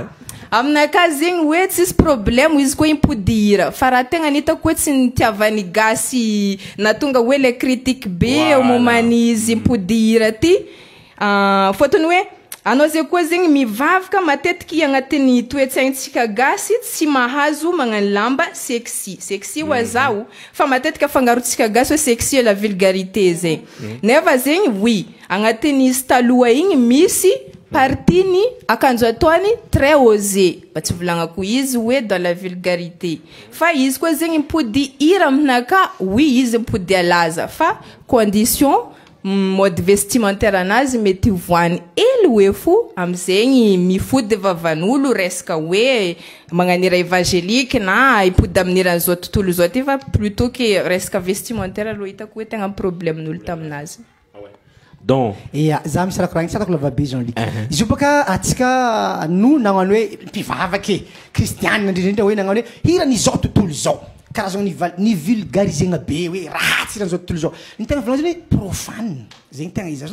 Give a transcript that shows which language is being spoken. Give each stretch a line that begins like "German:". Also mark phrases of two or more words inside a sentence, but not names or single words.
Malagasy: aminaka zegny hoe tsisy problème izy koa impody hira fa raha tegna nitako hoe tsy nitiavany gasy na tonga hoe le critique be momany izy impody hira ty fotony hoe anao zay koa zegny mivavaka matetiky agnatin'ny toetsaintsika gasy tsy mahazo magnano lamba sexy ho zaho fa matetika afangarontsika gasy hoe sexy
French: la vulgarité
Malagasy: zegny nefa zegny oui agnatin'ny izy taloha igny misy partiny akanjo ataony
French: très osé
Malagasy: mba tsy volagnako izy hoe
French: dans la vulgarité
Malagasy: fa izy koa zegny mipody hira aminaka oui izy mipody alaza fa
French: condition mode vestimentaire
Malagasy: anazy mety voany ely hoe fo amizegny mifody vavan'olo resaka hoe magnanira évangélique na ipody amin'iran'izao tontolo zao ty fa
French: plutôt que
Malagasy: resaka vestimentaire aloha hitako hoe tegna problème n'olo taminazy. Donc za misy raha koragny tsatako lava be Jean-Luc izy io baka atsika no nagnano hoe mpivavaky kristianina indrindrindra hoe nagnano hoe hirany izao tontolo izao karazany ny vulgarisegna be hoe ratsy iran'izao tontolo izao ny tegna volan'ny zany profane zegny tegna izy